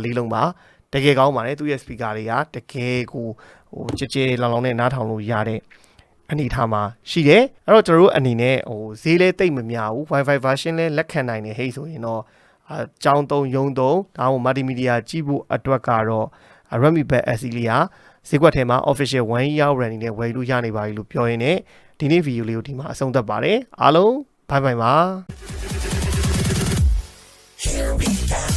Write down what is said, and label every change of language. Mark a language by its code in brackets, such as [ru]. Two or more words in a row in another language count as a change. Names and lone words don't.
[my] လေးလုံးပါတကယ်ကောင်းပါတယ်သူ့ရဲ့ speaker တွေကတကယ်ကိုဟိုကြဲကြဲလောင်လောင်နဲ့နားထောင်လို့ရတဲ့အနေထားမှာရှိတယ်အဲ့တော့ကျွန်တော်တို့အနေနဲ့ဟိုဈေးလဲတိတ်မများဘူး [en] Wi-Fi version [my] လဲလက်ခံနိုင်တယ်ဟဲ့ဆိုရင်တော့ကျောင်းသုံးရုံသုံးဒါမှမဟုတ် multimedia ကြည့်ဖို့အတွက်ကတော့ Redmi Pad SE လေးဟာဈေးကွက်ထဲမှာ [en] official 1 year warranty [my] နဲ့ဝယ်လို့ရနေပါပြီလို့ပြောရင်းနဲ့ဒီနေ့ video လေးကိုဒီမှာအဆုံးသတ်ပါတယ်အားလုံးဘိုင်ဘိုင်ပါ